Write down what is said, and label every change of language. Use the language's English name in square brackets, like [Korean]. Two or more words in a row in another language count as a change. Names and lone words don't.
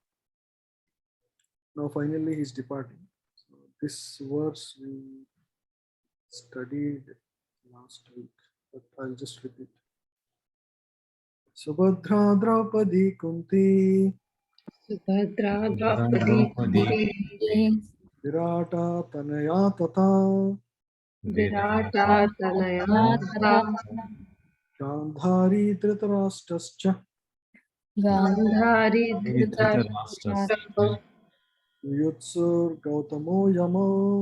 [English] Now finally he's departing. So this verse we studied last week, but I'll just repeat. [Sanskrit] Subhadra Draupadi Kunti Subhadra Draupadi Kunti Virata Tanaya Tata Virata Tanaya Tata Gandhari Dhritarashtrascha Gandhari Dhritarashtra Yutsur Gautamo Yamo